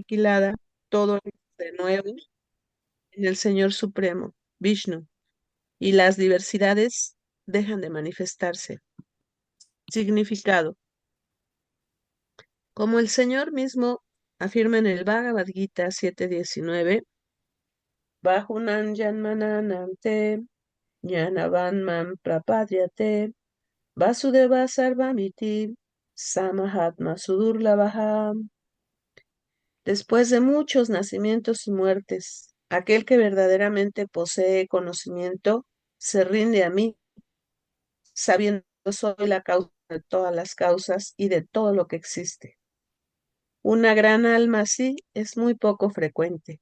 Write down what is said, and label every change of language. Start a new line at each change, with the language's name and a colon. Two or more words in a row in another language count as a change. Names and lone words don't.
Spanish: aniquilada, todo de nuevo en el Señor Supremo, Vishnu, y las diversidades dejan de manifestarse. Significado. Como el Señor mismo afirma en el Bhagavad Gita 7:19,
Sanskrit: Bahunan Janmananam Jnanavan Mam Prapadyate Vasudeva Sarvamiti Samahatma Sudurlabha.
Spanish: Después de muchos nacimientos y muertes, aquel que verdaderamente posee conocimiento se rinde a mí, sabiendo que soy la causa de todas las causas y de todo lo que existe. Una gran alma así es muy poco frecuente.